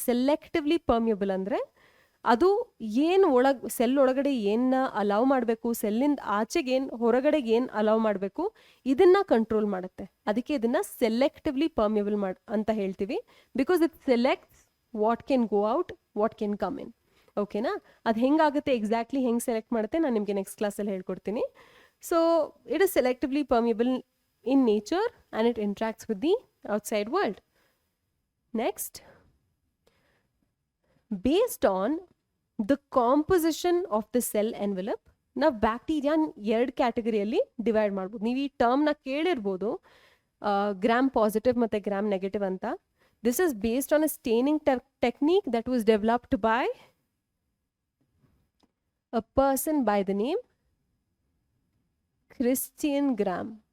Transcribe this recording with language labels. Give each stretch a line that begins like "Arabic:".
Kannada: Selectively permeable ಅಂದರೆ ಅದು ಏನು ಸೆಲ್ ಒಳಗಡೆ ಏನ ಅಲೌ ಮಾಡಬೇಕು, ಸೆಲ್ಲಿಂದ ಆಚೆಗೆ ಹೊರಗಡೆಗೆ ಏನು ಅಲೌ ಮಾಡಬೇಕು, ಇದನ್ನ ಕಂಟ್ರೋಲ್ ಮಾಡುತ್ತೆ. ಅದಕ್ಕೆ ಇದನ್ನ ಸೆಲೆಕ್ಟಿವ್ಲಿ ಪರ್ಮಿಯಬಲ್ ಅಂತ ಹೇಳ್ತೀವಿ.
English: Because it selects what can go out, what can come in.
Kannada: ಓಕೆನಾ? ಅದು ಹೆಂಗಾಗುತ್ತೆ, ಎಕ್ಸಾಕ್ಟ್ಲಿ ಹೆಂಗೆ ಸೆಲೆಕ್ಟ್ ಮಾಡುತ್ತೆ ನಾನು ನಿಮಗೆ ನೆಕ್ಸ್ಟ್ ಕ್ಲಾಸಲ್ಲಿ ಹೇಳ್ಕೊಡ್ತೀನಿ.
English: So it is selectively permeable in nature and it interacts with the outside world. Next, based on the composition of the cell envelope
Kannada: ನಾವು ಬ್ಯಾಕ್ಟೀರಿಯಾನ್ 2 ಕ್ಯಾಟಗರಿಯಲ್ಲಿ divide ಮಾಡ್ಬೋದು. ನೀವು ಈ ಟರ್ಮ್ನ ಕೇಳಿರ್ಬೋದು, ಗ್ರಾಮ್ ಪಾಸಿಟಿವ್ ಮತ್ತು ಗ್ರಾಮ್ ನೆಗೆಟಿವ್ ಅಂತ.
English: This is based on a staining technique that was developed by a person by the name Christian Gram.